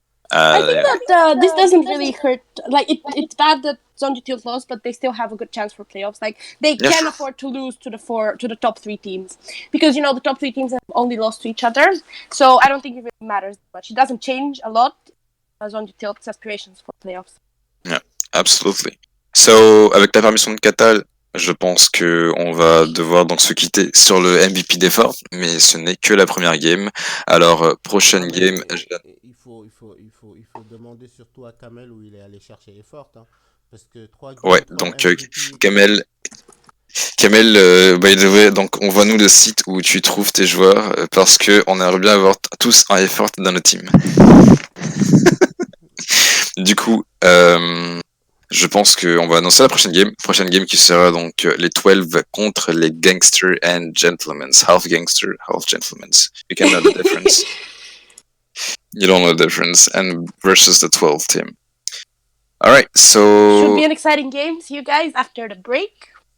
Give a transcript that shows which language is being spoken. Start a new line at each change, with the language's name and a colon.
English: I think that this doesn't really hurt. Like it's bad that Zonji Tilt lost, but they still have a good chance for playoffs. Like they can afford to lose to the top three teams because the top three teams have only lost to each other. So I don't think it really matters much. It doesn't change a lot Zonji Tilt's aspirations for playoffs. Yeah, absolutely.
French: So avec la permission de Katal, je pense que on va devoir donc se quitter sur le MVP d'effort, mais ce n'est que la première game. Alors prochaine game. Il faut demander surtout à Kamel où il est allé chercher effort, hein, parce que 3 games. Ouais, donc Kamel,
English: by the way,
French: donc on voit nous le site où tu trouves tes joueurs parce que on aimerait bien avoir tous un effort dans notre team. Du coup, je pense qu'on va annoncer la prochaine game qui sera donc les 12 contre les Gangster and Gentlemen.
English: Half Gangster, half Gentlemen. You can know the difference. You don't know the difference. And versus the 12 team. Alright, so... Should be an exciting game. See you guys after the break.